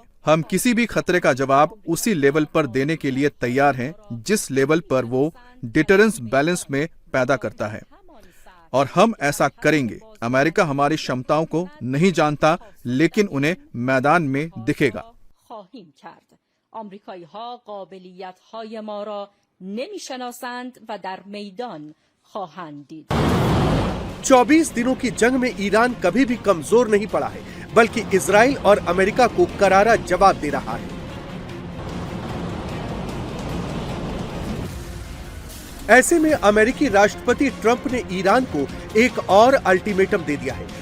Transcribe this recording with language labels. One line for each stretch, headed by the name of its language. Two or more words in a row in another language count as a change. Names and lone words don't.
Hindi: हम किसी भी खतरे का जवाब उसी लेवल पर देने के लिए तैयार हैं जिस लेवल पर वो
English: deterrence balance
Hindi: में पैदा करता है, और हम ऐसा करेंगे। अमेरिका हमारी क्षमताओं को नहीं जानता लेकिन उन्हें मैदान में दिखेगा।
Persian: नمی‌شناسند و در میدان خواهند دید.
Hindi: 24 दिनों की जंग में ईरान कभी भी कमजोर नहीं पड़ा है, बल्कि इजराइल और अमेरिका को करारा जवाब दे रहा है। ऐसे में अमेरिकी राष्ट्रपति ट्रंप ने ईरान को एक और अल्टीमेटम दे दिया है।